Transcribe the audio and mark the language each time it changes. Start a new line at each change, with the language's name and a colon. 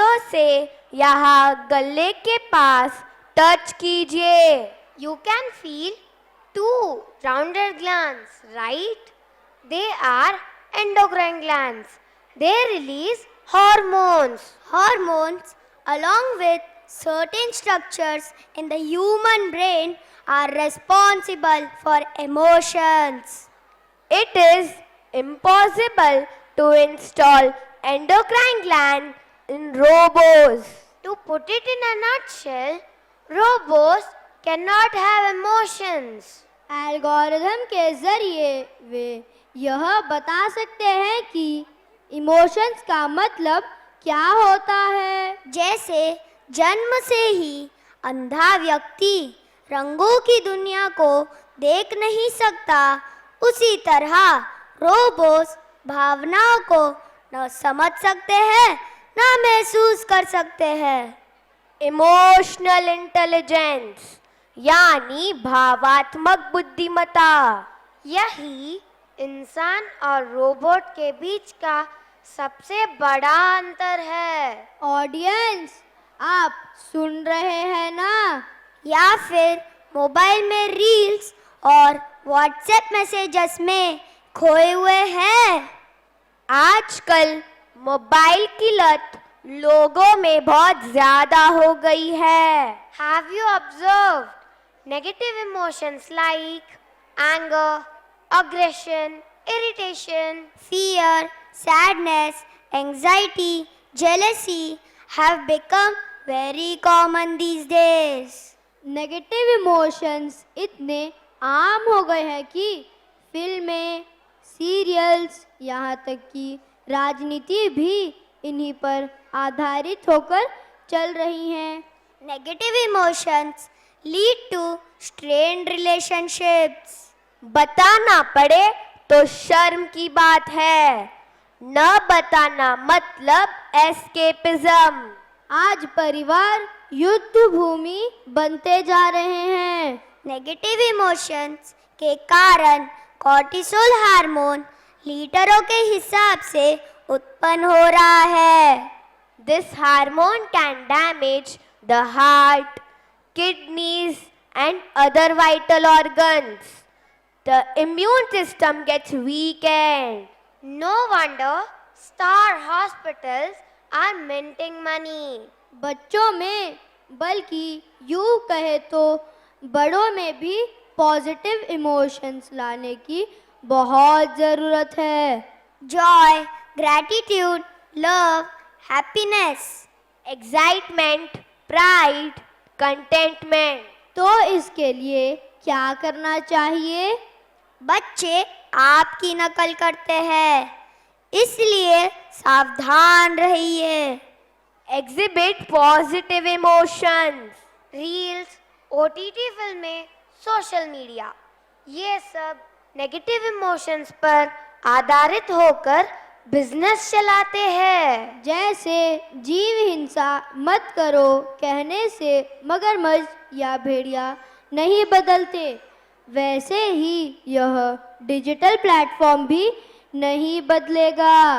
Hindi: से यहाँ गले के पास टच कीजिए।
English: You can feel two rounded glands, right? They are endocrine glands. They release hormones. Hormones, along with certain structures in the human brain, are responsible for emotions. It is impossible to install endocrine gland in robots. To put it in a nutshell, robots cannot have emotions.
Hindi: Algorithm के ज़रिए वे यह बता सकते हैं कि emotions का मतलब क्या होता है। जैसे जन्म से ही अंधा व्यक्ति रंगों की दुनिया को देख नहीं सकता, उसी तरह रोबोट्स भावनाओं को न समझ सकते हैं न महसूस कर सकते हैं। इमोशनल इंटेलिजेंस यानी भावात्मक बुद्धिमत्ता, यही इंसान और रोबोट के बीच का सबसे बड़ा अंतर है। ऑडियंस, आप सुन रहे हैं ना? या फिर मोबाइल में रील्स और व्हाट्सएप मैसेजेस में खोए हुए हैं। आजकल मोबाइल की लत लोगों में बहुत ज्यादा हो गई है।
English: Have you observed negative emotions like anger, aggression, irritation? Fear, sadness, anxiety, jealousy have become very common these days.
Hindi: Negative emotions इतने आम हो गए हैं कि फिल्में, सीरियल्स, यहाँ तक कि राजनीति भी इन्हीं पर आधारित होकर चल रही हैं।
English: Negative emotions lead to strained relationships.
Hindi: बताना पड़े तो शर्म की बात है, न बताना मतलब एस्केपिज्म। आज परिवार युद्ध भूमि बनते जा रहे हैं। नेगेटिव इमोशंस के कारण कॉर्टिसोल हार्मोन लीटरों के हिसाब से उत्पन्न हो रहा है।
English: This hormone can damage the heart, kidneys and other vital organs. The immune system gets weakened. No wonder star hospitals are minting money.
Hindi: बच्चों में, बल्कि यूं कहे तो बड़ों में भी पॉजिटिव इमोशंस लाने की बहुत ज़रूरत है।
English: Joy, gratitude, love, happiness, excitement, pride, contentment.
Hindi: तो इसके लिए क्या करना चाहिए? बच्चे आपकी नकल करते हैं, इसलिए सावधान रहिए।
English: Exhibit positive emotions.
Hindi: Reels, OTT फिल्में, सोशल मीडिया, ये सब नेगेटिव इमोशंस पर आधारित होकर बिजनेस चलाते हैं। जैसे जीव हिंसा मत करो कहने से मगरमच्छ या भेड़िया नहीं बदलते, वैसे ही यह डिजिटल प्लेटफॉर्म भी नहीं बदलेगा।